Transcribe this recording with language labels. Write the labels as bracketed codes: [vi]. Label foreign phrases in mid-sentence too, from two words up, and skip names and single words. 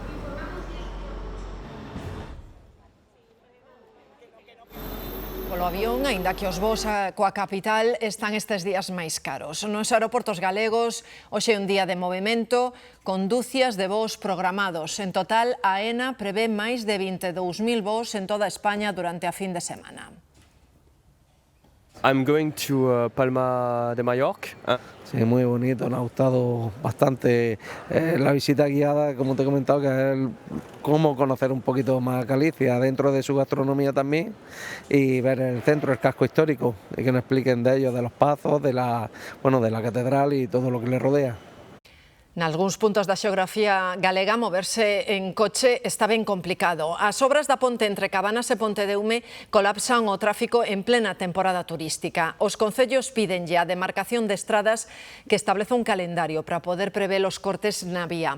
[gl] Polo avión, aínda que os voos coa capital están estes días máis caros. Nos aeroportos galegos, hoxe é un día de movimento, con dúcias de voos programados. En total, a AENA prevé máis de 22.000 voos en toda España durante a fin de semana. [en] I'm going to Palma de Mallorca. [es] Sí, muy bonito, me ha gustado bastante la visita guiada, como te he comentado, que es cómo conocer un poquito más Galicia, dentro de su gastronomía también, y ver el centro, el casco histórico, y que nos expliquen de ellos, de los pazos, de la catedral y todo lo que le rodea. [gl] Nalgúns puntos da xeografía galega, moverse en coche está ben complicado. As obras da ponte entre Cabanas e Pontedeume colapsan o tráfico en plena temporada turística. Os concellos pídenlle a demarcación de estradas que estableza un calendario para poder prever os cortes na vía.